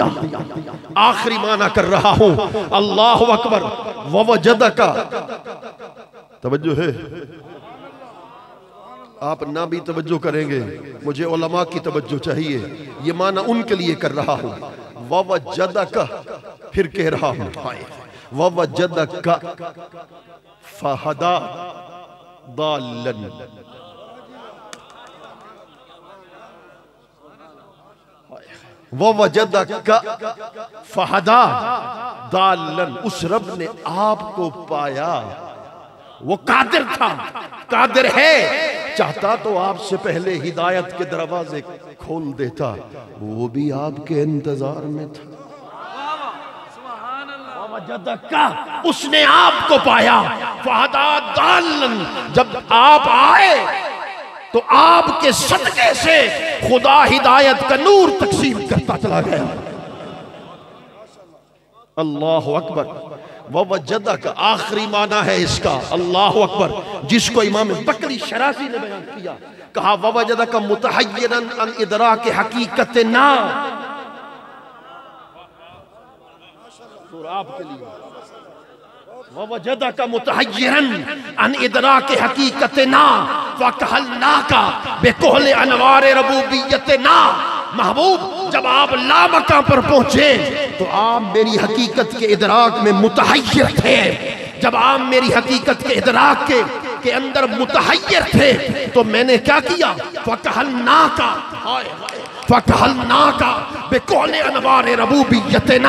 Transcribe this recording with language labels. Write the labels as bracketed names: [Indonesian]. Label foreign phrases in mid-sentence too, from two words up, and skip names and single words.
[Hindi] आखिरी माना कर रहा हूं, [Arabic] الله أكبر. [Hindi] ववजदका, तवज्जो है, आप ना भी तवज्जो करेंगे, मुझे उलमा की तवज्जो चाहिए, ये माना उनके लिए कर रहा हूं। ववजदका, फिर कह रहा हूं, [Arabic] ووجدك فهدى ضالا، ووجدك فهدى ضالا, [Hindi] उस रब ने आपको पाया, वो कादिर था, कादिर है, चाहता तो आपसे पहले हिदायत के दरवाजे खोल देता, वो भी आपके इंतजार में था। उसने आपको पाया, [Arabic] فهدى ضالا, [Hindi] जब आप आए तो आपके सदके से खुदा हिदायत का नूर तकसीम करता चला गया। [Arabic] الله أكبر. [Hindi] ववजदक आखिरी माना है इसका, [Arabic] الله أكبر, [Hindi] जिसको इमाम बकरी शराजी ने बयान किया, कहा [Arabic] ووجدك متحيرا عن إدراك حقيقتنا, [Hindi] आपके लिए [Arabic] ووجدك متحيرا عن إدراك حقيقتنا وكحلناك بكحل أنوار ربوبيتنا. [Hindi] महबूब जब आप लामका पर पहुंचे तो आप मेरी हकीकत के इदराक में मुतहय्यर थे, जब आप मेरी हकीकत के इदराक के अंदर मुतहय्यर थे तो मैंने क्या किया, [Arabic] فكحلناك، فكحلناك بكحل أنوار ربوبيتنا.